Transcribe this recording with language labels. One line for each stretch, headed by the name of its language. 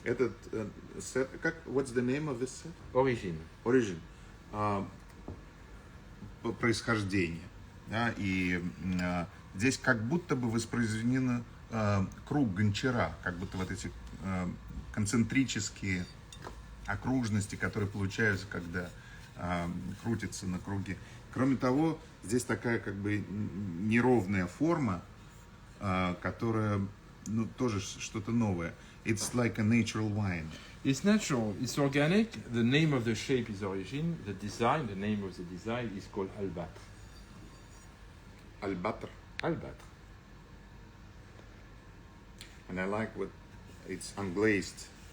Russian: Этот
English: set, what's the name of this set? Origin. Origin.
Russian: Происхождение. Да, и здесь как будто бы воспроизведен круг гончара, как будто вот эти концентрические окружности, которые получаются, когда крутится на круге. Кроме того, здесь такая как бы неровная форма, которая, ну, тоже что-то новое.
English: It's like a natural wine. It's natural, it's organic. The name of the shape is origin. The name of the design is called albâtre. Albâtre. Albâtre. And I like what it's unglazed.